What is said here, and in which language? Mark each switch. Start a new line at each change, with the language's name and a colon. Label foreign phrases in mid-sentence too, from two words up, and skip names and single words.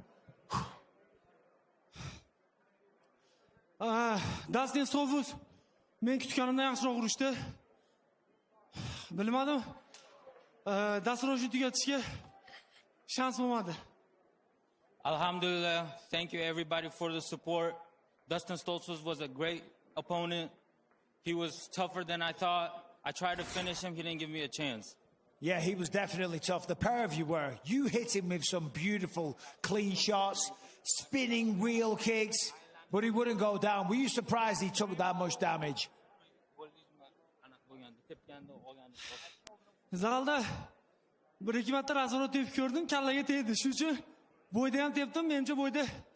Uzbek: Dustin Stovuz men kutganimdan yaxshiroq urishdi. Bilmadim. Dasturni tugatishga shans bo'lmadi. Alhamdulillah,
English: thank you everybody for the support. Dustin Stoltzfus was a great opponent. He was tougher than I thought. I tried to finish him, he didn't give me a chance. Yeah, he was definitely tough. The pair of you were. You hit him with some beautiful clean shots, spinning wheel kicks, but he wouldn't go down. Were you surprised he took that much damage?
Uzbek: Zalda bir ikki marta razorot tepib ko'rdim, kallaga tegdi. Shuning uchun bo'yda ham tepdim, menimcha bo'yda